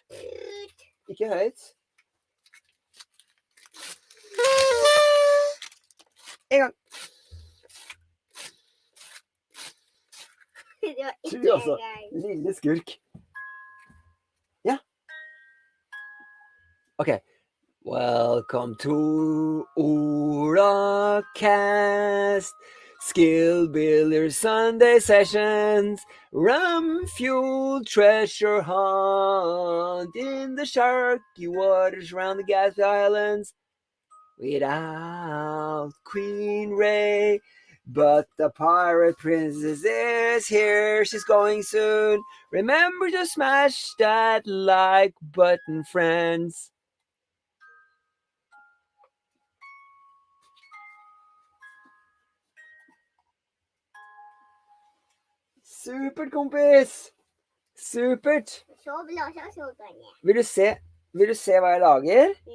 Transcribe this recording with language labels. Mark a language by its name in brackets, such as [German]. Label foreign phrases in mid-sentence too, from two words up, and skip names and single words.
[Norwegian] Ikke høyt. En gang. Det var ikke en gang. Lille skurk. Ja. [English] Okay. Welcome to OlaCast, Skill Builder Sunday Sessions, Rum Fuel Treasure Hunt in the sharky waters around the Gas Islands, without Queen Ray. But the pirate princess is here, she's going soon. Remember to smash that like button, friends. [Norwegian] Supert, kompis! Supert! Vil du se hva jeg lager?